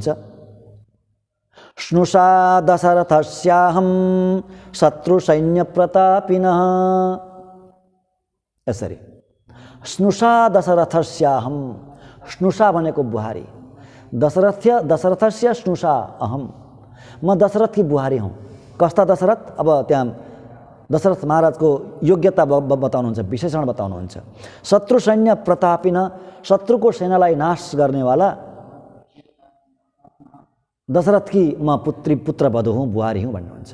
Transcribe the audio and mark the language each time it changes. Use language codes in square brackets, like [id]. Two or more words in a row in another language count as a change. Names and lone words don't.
[sa] स्नुषा दशरथस्याहं शत्रु सैन्य प्रतापिनः। [ne] यसरी [sa] स्नुषा दशरथस्याहं, [ne] स्नुषा भनेको बुहारी, [sa] दशरथस्य स्नुषा अहम, [ne] म दशरथ की बुहारी हूँ। कस्ता दशरथ? अब त्यहाँ दशरथ महाराजको योग्यता बताउनुहुन्छ, विशेषण बताउनुहुन्छ। [sa] शत्रु सैन्य प्रतापिन, [ne] शत्रुको सेनालाई नाश गर्नेवाला दशरथ की म पुत्रवधू हुँ, बुहारी हुँ भन्नुहुन्छ।